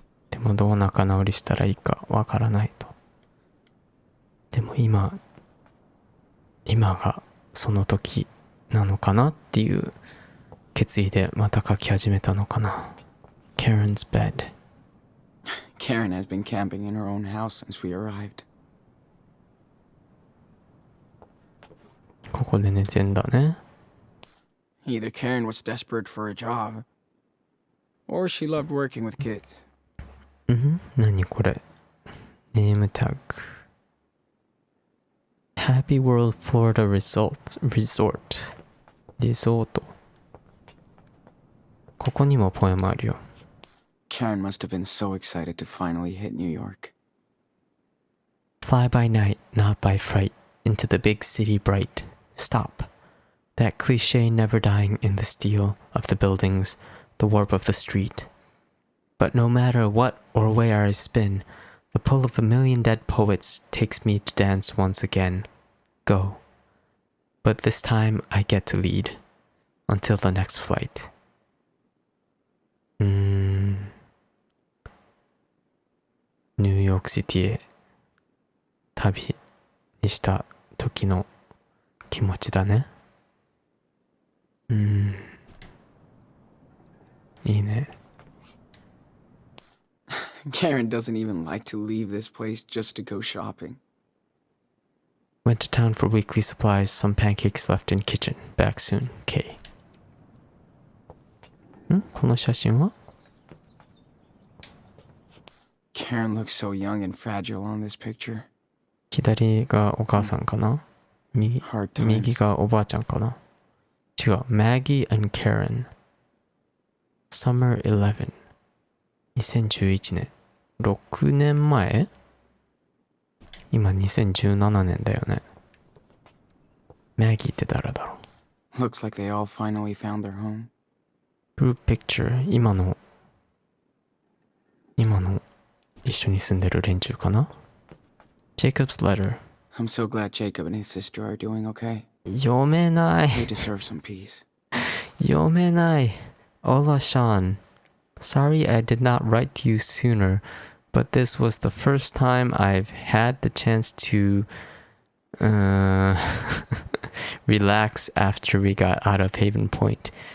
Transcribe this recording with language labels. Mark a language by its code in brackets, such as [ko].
[ja] でもどう仲直りしたらいいかわからないと。でも今がその時なのかなっていう決意でまた書き始めたのかな。 [en] Karen's bed. Karen has been camping in her own house since we arrived. [ja] ここで寝てんだね。 [en] Either Karen was desperate for a job, or she loved working with kids. [ja] 何これ。ネームタグ。 [en] Happy World Florida Resort。 リゾート。 [ja] ここにもポエムあるよ。 [en] Karen must have been so excited to finally hit New York. Fly by night, not by fright, into the big city bright. Stop. That cliche never dying in the steel of the buildings, the warp of the street. But no matter what or where I spin, the pull of a million dead poets takes me to dance once again. Go. But this time I get to lead, until the next flight. [ja] ニューヨークシティへ旅にした時の気持ちだね。いいね。 [en] Karen doesn't even like to leave this place just to go shopping. Went to town for weekly supplies, some pancakes left in kitchen. Back soon, K. [ja] この写真は [en] Karen looks so young and fragile on this picture. [ja] 左がお母さんかな、右がおばあちゃんかな。違う。 [en] Maggie and Karen. Summer 11. 2011年。 [ja] 6年前？今2017年だよね。 Maggieって誰だろう。 [en] Looks like they all finally found their home. Group picture. [ja] 今の一緒に住んでる連中かな。 [en] Jacob's letter. I'm so glad Jacob and his sister are doing okay. [ja] 読めない。 [en] They deserve some peace. [ja] 読めない。Hola, Sean. [en] Sorry I did not write to you sooner, but this was the first time I've had the chance to relax after we got out of Haven Point.